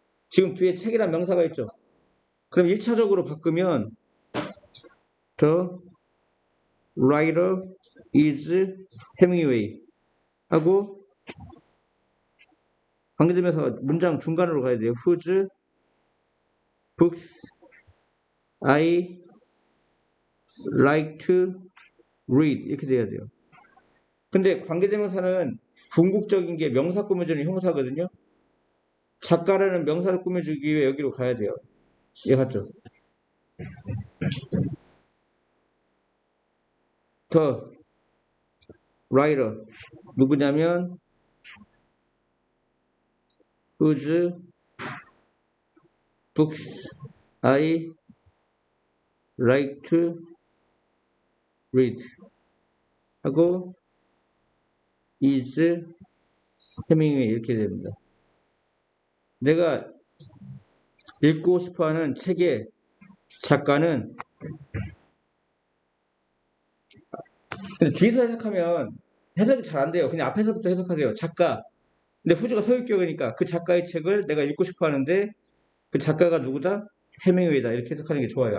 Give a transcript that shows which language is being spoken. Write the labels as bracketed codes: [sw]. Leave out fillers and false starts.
[ko] 지금 뒤에 책이란 명사가 있죠. 그럼 1차적으로 바꾸면 [en] The writer is Hemingway [ko] 하고 관계되면서 문장 중간으로 가야 돼요. [en] Whose books I like to read [ko] 이렇게 돼야 돼요. 근데 관계대명사는 궁극적인 게 명사 꾸며주는 형사거든요. 작가라는 명사를 꾸며주기 위해 여기로 가야 돼요. 이해갔죠? [en] The writer [ko] 누구냐면 [en] whose books I like to read [ko] 하고 [en] is 해밍웨이 [ko] 이렇게 됩니다. 내가 읽고 싶어하는 책의 작가는 근데 뒤에서 해석하면 해석이 잘 안 돼요. 그냥 앞에서부터 해석하세요. 작가. 근데 후주가 소유격이니까 그 작가의 책을 내가 읽고 싶어 하는데 그 작가가 누구다? 해밍웨이다. 이렇게 해석하는 게 좋아요.